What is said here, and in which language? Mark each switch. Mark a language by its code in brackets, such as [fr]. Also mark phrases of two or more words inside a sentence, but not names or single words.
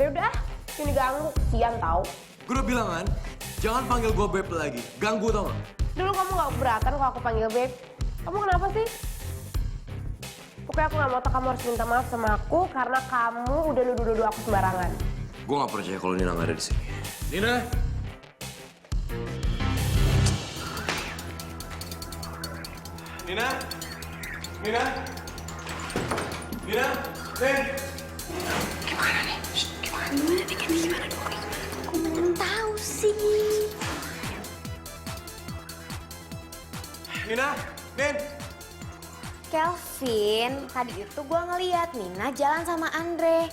[id] Udah, ini ganggu, kesian tau. Gue udah bilang kan, jangan panggil gue Beb lagi. Ganggu tau gak? Dulu kamu nggak keberatan kalau aku panggil Babe. Kamu kenapa sih? Pokoknya aku nggak mau kamu harus minta maaf sama aku karena kamu udah nuduh-nuduh aku sembarangan. Gue gak percaya kalau Nina gak ada di sini. Nina! Nina! Nina! Nina! Nen! Gimana nih? Gimana dong? Aku belum tahu sih. Nina! Nen! Kelvin, tadi itu gue ngeliat Nina jalan sama Andre.